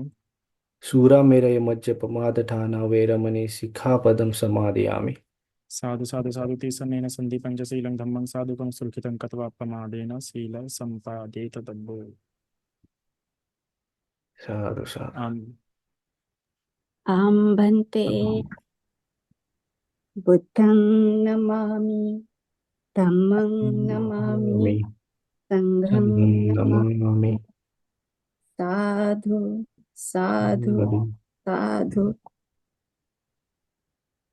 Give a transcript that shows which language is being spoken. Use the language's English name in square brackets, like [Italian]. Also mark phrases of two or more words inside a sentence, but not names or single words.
[Pali] सूरा मेरय मज्जपमादठाना वेरमणि सिक्खापदं समादयामि. साधु साधु साधु तीसरनेन सन्धिपं च शीलं धम्मं साधुकं सुरक्षितं कृत्वा प्रमादेन शील सम्पादेत तद्भो. साधु साधु. अहं भन्ते बुद्धं नमामि धम्मं नमामि संघं नमामि नमामि. साधु साधु साधु.